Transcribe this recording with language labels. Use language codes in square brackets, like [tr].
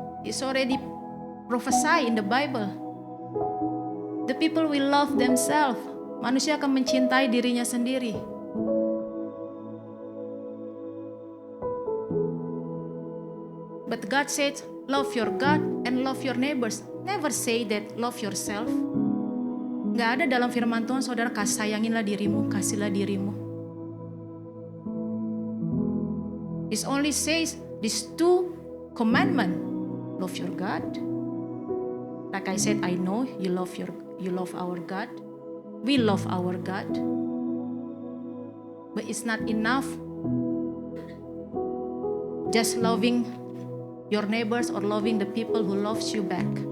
[en] It's already prophesied in the Bible. The people will love themselves. [id] Manusia akan mencintai dirinya sendiri. [en] But God said, love your God and love your neighbors. Never say that love yourself. [id] Nggak ada dalam firman Tuhan, saudara, sayanginlah dirimu, kasihlah dirimu. [en] It only says these 2 commandments. Love your God. Like I said, I know you love our God. We love our God. But it's not enough just loving your neighbors or loving the people who loves you back.